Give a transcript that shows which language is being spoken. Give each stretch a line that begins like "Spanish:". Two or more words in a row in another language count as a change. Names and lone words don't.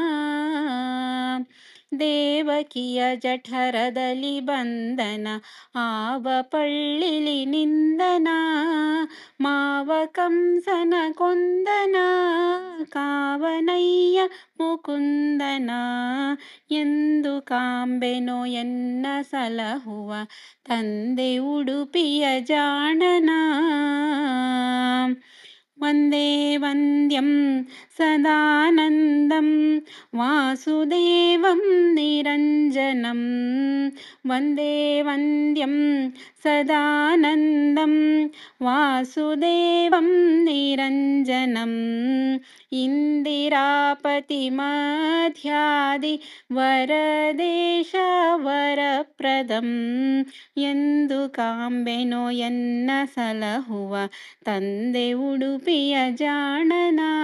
Kannada: ದೇವಕಿಯ ಜಠರದಲ್ಲಿ ಬಂದನ ಆವ ಪಳ್ಳಿಲಿ ನಿಂದನ ಮಾವ ಕಂಸನ ಕೊಂದನ ಕಾವನಯ್ಯ ಮುಕುಂದನ ಎಂದು ಕಾಂಬೆನೋ ಎನ್ನ ಸಲಹುವ ತಂದೆ ಉಡುಪಿಯ ಜಾಣನ
Sanskrit: ವಂದೇ ವಂದ್ಯಂ ಸದಾನಂದಂ ವಾಸುದೇವಂ ನಿರಂಜನಂ ವಂದೇ ವಂದ್ಯಂ ಸದಾನಂದಂ ವಾಸುದೇವಂ ನಿರಂಜನಂ ಇಂದಿರಾಪತಿ ಮಧ್ಯಾದಿ ವರದೇಶ ವರಪ್ರದಂ
Kannada: ಎಂದು ಕಾಂಬೆನೋ ಎನ್ನ ಸಲಹುವ ತಂದೆ ಉಡುಪಿಯ ಜಾಣನ